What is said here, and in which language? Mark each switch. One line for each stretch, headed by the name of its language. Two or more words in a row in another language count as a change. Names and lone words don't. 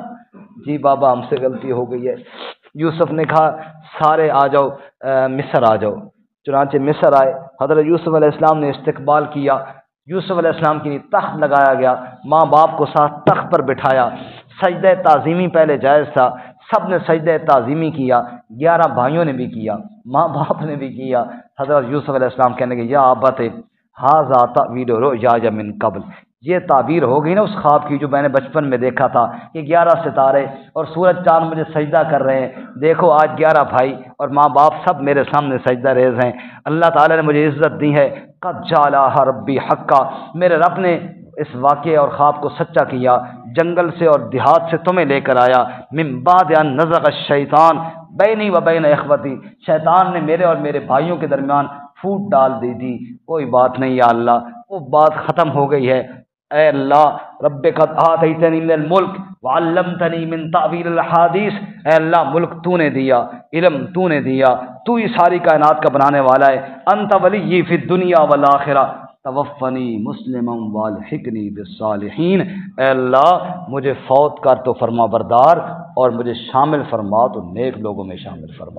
Urdu: جی بابا ہم سے غلطی ہو گئی ہے۔ یوسف نے کہا سارے آ جاؤ مصر آ جاؤ، چنانچہ مصر آئے، حضرت یوسف علیہ السلام نے استقبال کیا، یوسف علیہ السلام کے لیے تخت لگایا گیا، ماں باپ کو ساتھ تخت پر بٹھایا، سجدہ تعظیمی پہلے جائز تھا، سب نے سجدہ تعظیمی کیا، 11 بھائیوں نے بھی کیا، ماں باپ نے بھی کیا۔ حضرت یوسف علیہ السلام کہنے لگے
Arabic: یا ابت ھذا تأویل رؤیا من قبل،
Urdu: یہ تعبیر ہو گئی نا اس خواب کی جو میں نے بچپن میں دیکھا تھا کہ 11 ستارے اور سورج چاند مجھے سجدہ کر رہے ہیں، دیکھو آج 11 بھائی اور ماں باپ سب میرے سامنے سجدہ ریز ہیں، اللہ تعالیٰ نے مجھے عزت دی ہے،
Arabic: قد جعلها ربی حقا،
Urdu: میرے رب نے اس واقعے اور خواب کو سچا کیا، جنگل سے اور دیہات سے تمہیں لے کر آیا،
Arabic: من بعد ان نزغ الشیطان بینی و بین اخوتی،
Urdu: شیطان نے میرے اور میرے بھائیوں کے درمیان پھوٹ ڈال دی تھی، کوئی بات نہیں یا اللہ، وہ بات ختم ہو گئی ہے، اے اللہ
Arabic: رب قد آتیتنی من الملک وعلمتنی من تعویل الحادیث،
Urdu: اے اللہ ملک تو نے دیا، علم تو نے دیا، تو ہی ساری کائنات کا بنانے والا ہے،
Arabic: انت ولی فی الدنیا والآخرہ توفنی مسلما والحقنی بالصالحین،
Urdu: اے اللہ مجھے فوت کر تو فرما بردار اور مجھے شامل فرما تو نیک لوگوں میں شامل فرما۔